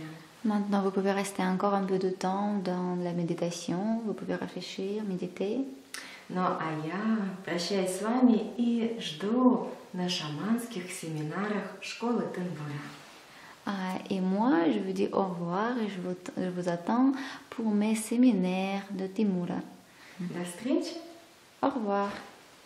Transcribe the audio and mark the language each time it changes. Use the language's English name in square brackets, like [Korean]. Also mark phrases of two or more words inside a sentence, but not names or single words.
[French] Maintenant, vous pouvez rester encore un peu de temps dans la méditation, vous pouvez réfléchir, méditer. [Russian] Ну а я прощаюсь с вами и жду на шаманских семинарах школы Тынбура. [French] Et moi, je vous dis au revoir et je vous attends pour mes séminaires de Timura. [Russian] До встречи! [French] Au revoir.